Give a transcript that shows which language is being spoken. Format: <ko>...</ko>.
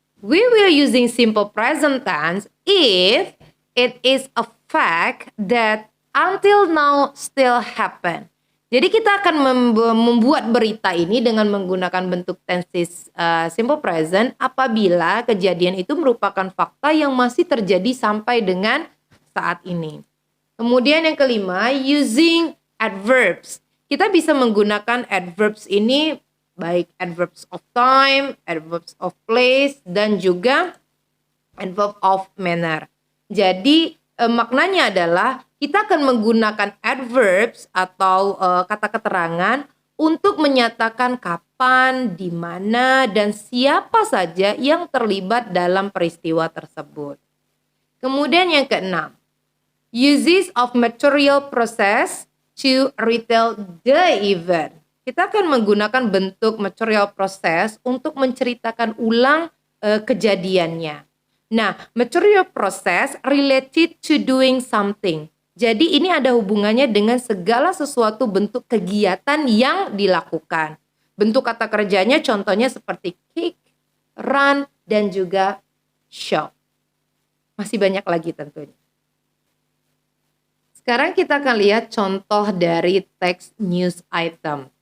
<en>We will using simple present tense if it is a fact that until now still happen.</en> <id>Jadi kita akan membuat berita ini dengan menggunakan bentuk tenses simple present apabila kejadian itu merupakan fakta yang masih terjadi sampai dengan saat ini. Kemudian yang kelima,</id> <en>using adverbs.</en> <id>Kita bisa menggunakan adverbs ini baik adverbs of time, adverbs of place, dan juga adverb of manner. Jadi maknanya adalah kita akan menggunakan adverbs atau kata keterangan untuk menyatakan kapan, di mana, dan siapa saja yang terlibat dalam peristiwa tersebut. Kemudian yang keenam,</id> <en>uses of material process to retell the event.</en> <id>Kita akan menggunakan bentuk material process untuk menceritakan ulang kejadiannya.</id> <en>Nah, material process related to doing something.</en> <id>Jadi ini ada hubungannya dengan segala sesuatu bentuk kegiatan yang dilakukan. Bentuk kata kerjanya contohnya seperti kick, run, dan juga shop. Masih banyak lagi tentunya. Sekarang kita akan lihat contoh dari text news item.</id>